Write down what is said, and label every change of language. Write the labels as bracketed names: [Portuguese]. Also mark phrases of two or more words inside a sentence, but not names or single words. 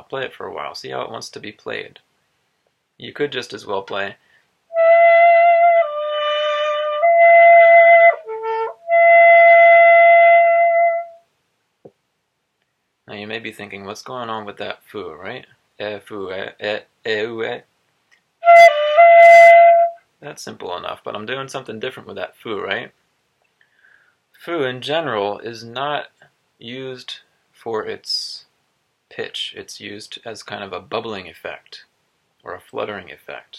[English] Play it for a while. See how it wants to be played. You could just as well play. Now you may be thinking, what's going on with that fu, right? [Japanese] E, fu, e, u, e. [English] That's simple enough, but I'm doing something different with that fu, right? Fu in general is not used for its pitch. It's used as kind of a bubbling effect or a fluttering effect.